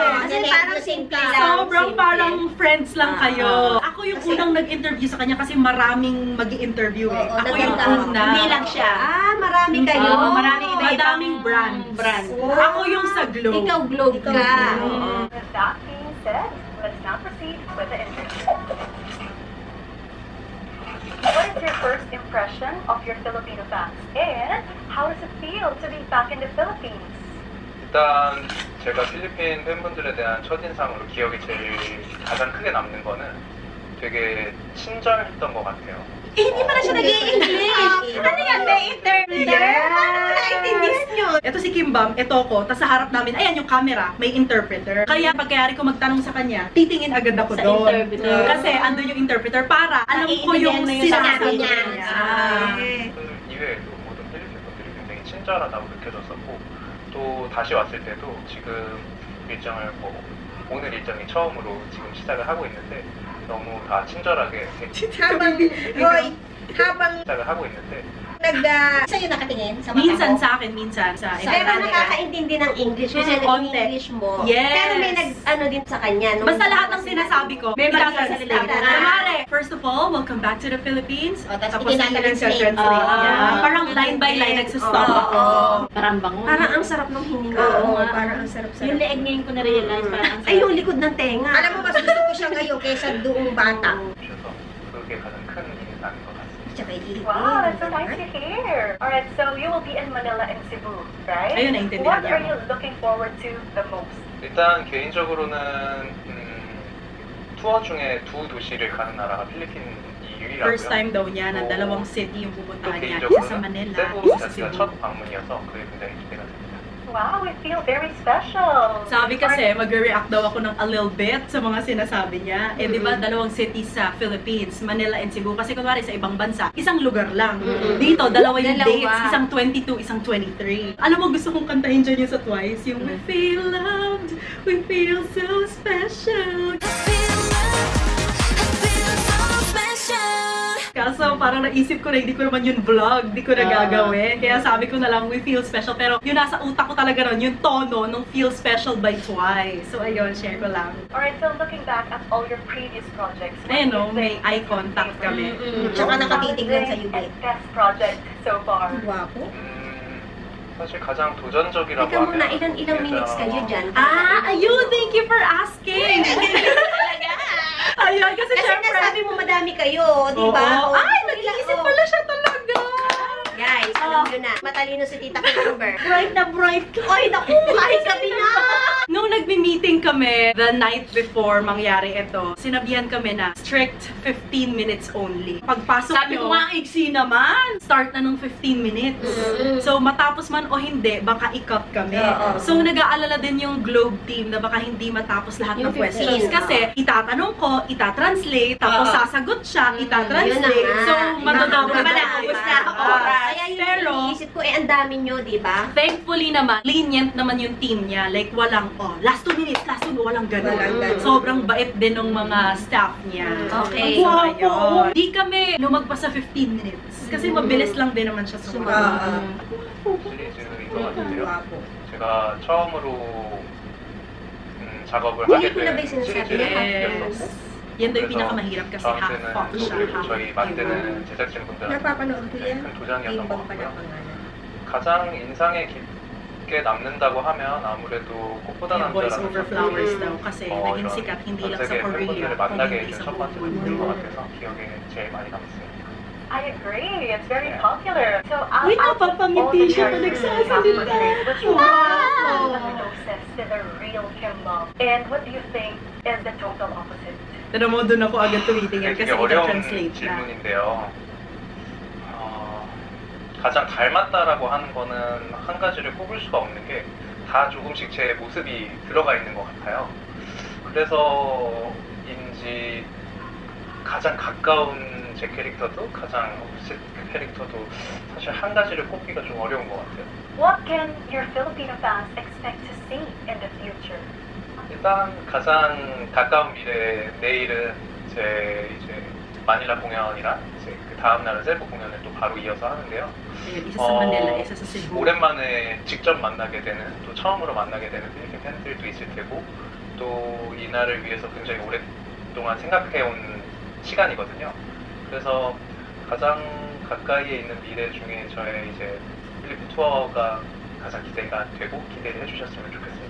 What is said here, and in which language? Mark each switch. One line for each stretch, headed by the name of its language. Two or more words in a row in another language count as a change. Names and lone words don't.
Filipino: eh. Kasi Ganun, parang ganun simple ka. lang. Sobrang simple. parang friends lang kayo. Ako yung Kasi- unang nag-interview sa kanya kasi maraming mag-i-interview eh. Oo, Ako yung naganda. una. Hindi lang siya. Marami kayo. Oo, Maraming iba-ibang madaming brands. Ako yung sa Globe. Ikaw globe Ikaw ka. globe. Oo.
English: With that being said, let's now proceed with the interview. What is your first impression of your Filipino fans? And how does it feel to be back in the Philippines?
Korean: 일단 제가 필리핀 팬분들에 대한 첫인상으로 기억이 제일 가장 크게 남는 거는 되게 친절했던 것 같아요.
Filipino: Hindi pala siya nag-i-English. Ano yan? May interpreter? Paano mo na-intindihan yun? Ito si Kimbam, ito ko, tas sa harap namin, ayan yung camera, may interpreter. Kaya pagkayari ko magtanong sa kanya, titingin agad ako Sa doon. interpreter. Kasi andun yung interpreter para alam ko yung Naiintindihan mo yung sinasabi sinabi niya. niya.
Korean: 그 이외에도 모든 필리핀 분들이 굉장히 친절하다고 느껴졌었고 또 다시 왔을 때도 지금 일정을 오늘 일정이 처음으로 지금 시작을 하고 있는데 너무 다 친절하게
Filipino: Habang, Roy, habang
Korean: 시작을 하고 있는데
Filipino: sa'yo nakatingin sa mata Minsan mo? sa akin, minsan sa Sa Pero camera. nakakaintindi ng English kasi Konti. English mo. Yes. Pero may nag-ano din sa kanya. nung- Basta lahat ng sinasabi ko, may translate. translate.
English: Kumare, first of all, welcome back to the Philippines.
Filipino: O, tapos Tapos itinatranslate. translate Oo. niya. Parang
English: line by line
Filipino: nagsistop Oo. ako. Parang bango. Parang ang sarap ng hininga. Oo, parang ang sarap-sarap. Yung leeg ngayon ko na-realize, parang ang Ay, yung likod ng tenga. Alam mo, mas gusto ko siya ngayon kaysa doong bata.
Korean: 주셔서 그게 가장 큰 의미가 아닌 것 같습니다.
Filipino: Tsaka iitin.
English: Wow, that's so nice to hear. Alright, so you will be in Manila and Cebu, right?
Filipino: Ayun, naintindihan
English: What
Filipino: niya
English: are
Filipino: ako.
English: you looking forward to the most?
Korean: 일단 개인적으로는 투어 중에 두 도시를 가는 나라가 필리핀이 유일하고요.
English: First time
Filipino: daw niya ng dalawang city yung
Korean: 또
Filipino: pupuntahan niya. Isa sa
Korean: 개인적으로는
Filipino: Manila,
Korean: 세부
Filipino: isa sa
Korean: 자체가
Filipino: Cebu.
Korean: 첫 방문이어서 그게 굉장히 기대가 됩니다.
English: Wow, we feel very special.
Filipino: Sabi kasi, mag-react daw ako ng
English: a little bit
Filipino: sa mga sinasabi niya. Eh, di ba, dalawang cities sa Philippines, Manila and Cebu. Kasi kunwari sa ibang bansa, isang lugar lang. Dito, dalawa yung Dalawa. dates. Isang 22, isang 23. Alam mo, gusto kong kantahin dyan yung sa Twice. Yung,
English: we feel loved, we feel so special.
Filipino: Kaso parang naisip ko na hindi ko naman yun vlog, hindi ko na gagawin. Kaya sabi ko na lang,
English: we feel special.
Filipino: Pero yung nasa utak ko talaga nun, yung tono nung feel special by Twice. So ayun, share ko lang.
English: Alright, so looking back at all your previous projects, what
Filipino: Ayun
English: do you
Filipino: no, may
English: think
Filipino: eye
English: is
Filipino: contact
English: your
Filipino: kami.
English: favorite
Filipino: Tsaka nakatitignan sa iyo,
English: and best project so far?
Filipino: Guwapo.
Korean: 사실 가장 도전적이라고
Filipino: Teka muna,
Korean: 하면
Filipino: ilang minutes kayo dyan? Ayun,
English: thank you for asking!
Filipino: Ayun, kasi Kasi syempre... nasabi mo madami kayo, di ba? Oo. Ay, nag-iisip pala siya talaga! Guys, alam nyo na, matalino si Tita Kimber. Bright na bright ka! Oy, naku, kahit gabi na! Nung nagmi-meeting meeting kami
English: the night before
Filipino: mangyari ito. Sinabihan kami na
English: strict 15 minutes only.
Filipino: Pagpasok Sabi ko nga, iksi naman. start na nung 15 minutes. So, matapos man o hindi, baka i-cut kami. Oo. So, nag-aalala din yung Globe team na baka hindi matapos lahat ng Yung 15, questions. Kasi, itatanong ko, itatranslate, tapos sasagot siya, itatranslate. Yun na nga. So, madodouble Iba na, na. ubos na ang oras. Kaya yung Pero, iniisip ko, ang dami nyo, di ba? thankfully naman, lenient naman yung team niya. Like, walang,
English: last 2 minutes,
Filipino: walang ganun. Walang ganun. Sobrang bait din ng mga staff niya. Okay. So, ayun. Di kami lumagpas sa
English: 15 minutes.
Filipino: Kasi mabilis lang din naman siya sumagot.
Korean: 시리즈인 것 같은데요. 제가 처음으로 작업을
Filipino: Hindi
Korean: 하게
Filipino: ko na ba yung
Korean: 된
Filipino: sinasabi
Korean: 시리즈를
Filipino: niya?
Korean: 만들었었고
Filipino: Yan daw yung pinakamahirap kasi half
Korean: 저한테는
Filipino: fuck siya,
Korean: 그리고
Filipino: half
Korean: 저희 만드는 제작진분들한테
Filipino: Napapanood ko yan.
Korean: 큰 도장이었던 것
Filipino: Rainbow pala
Korean: 같고요.
Filipino: pangalan.
Korean: 가장 인상에 깊게 남는다고 하면 아무래도 꽃보다
Filipino: Yung Voice
Korean: 남자라는
Filipino: Over Flowers daw kasi naging sikat hindi lang sa
Korean: 세계
Filipino: Korea,
Korean: 팬분들을
Filipino: kundi
Korean: 만나게
Filipino: hindi
Korean: 해준
Filipino: sa
Korean: 첫 번째
Filipino: buong
Korean: 작품인 것
Filipino: mundo.
Korean: 같아서 기억에 제일 많이 남습니다.
English: I agree. It's very popular. So,
Filipino: Uy,
English: out of all
Filipino: napapangiti
English: the
Filipino: siya
English: characters
Filipino: pag
English: you have
Filipino: nagsasalita.
English: portrayed, which one is the closest to the real Kim Bum? And what do you think is the total opposite?
Filipino: Tara mo, doon ako agad tumitingin kasi
Korean: 되게 어려운
Filipino: ita-translate na.
Korean: 질문인데요. 가장 닮았다라고 하는 거는 한 가지를 꼽을 수가 없는 게 다 조금씩 제 모습이 들어가 있는 것 같아요. 그래서인지 가장 가까운 제 캐릭터도 가장 opposite 캐릭터도 사실 한 가지를 꼽기가 좀 어려운 것 같아요.
English: What can your Filipino fans expect to see in the future?
Korean: 일단 가장 가까운 미래 내일은 제 이제 마닐라 공연이랑 이제 그 다음 날은 세부 공연을 또 바로 이어서 하는데요.
Filipino: Ayun, isa sa Manila, isa sa Cebu.
Korean: 오랜만에 직접 만나게 되는 또 처음으로 만나게 되는 필리핀 팬들도 있을 테고 또 이 날을 위해서 굉장히 오랫동안 생각해온 시간이거든요. 그래서 가장 가까이에 있는 미래 중에 저의 이제 필리핀 투어가 가장 기대가 되고 기대를 해주셨으면 좋겠습니다.